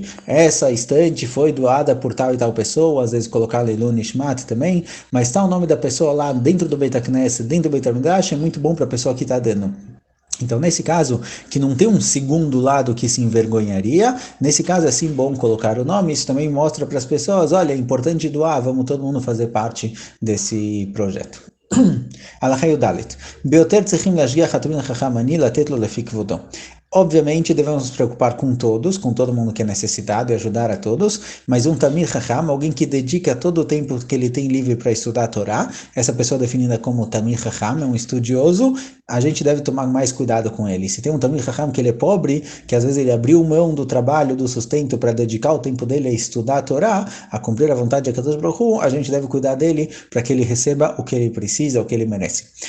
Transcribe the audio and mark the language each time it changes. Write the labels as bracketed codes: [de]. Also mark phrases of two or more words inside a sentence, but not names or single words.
[pt] Essa estante foi doada por tal e tal pessoa, às vezes colocar [he] לעילוי נשמת [pt] também, mas está o nome da pessoa lá dentro do [he] בית הכנסת, [pt] dentro do Beit HaMikdash, é muito bom para a pessoa que está dando. Então, nesse caso, que não tem um segundo lado que se envergonharia, nesse caso é sim bom colocar o nome, isso também mostra para as pessoas, olha, é importante doar, vamos todo mundo fazer parte desse projeto. [he] הלכה י"ד ביותר צריכים להשגיח התלמיד החכם אני לתת לו לפי כבודו. [pt] Obviamente, devemos nos preocupar com todos, com todo mundo que é necessitado e ajudar a todos, mas um [he] תלמיד חכם, [pt] alguém que dedica todo o tempo que ele tem livre para estudar a Torá, essa pessoa definida como [he] תלמיד חכם, [pt] é um estudioso, a gente deve tomar mais cuidado com ele. Se tem um [he] תלמיד חכם [pt] que ele é pobre, que às vezes ele abriu mão do trabalho, do sustento para dedicar o tempo dele a estudar a Torá, a cumprir a vontade de [he] הקדוש ברוך הוא, [pt] a gente deve cuidar dele para que ele receba o que ele precisa, o que ele merece.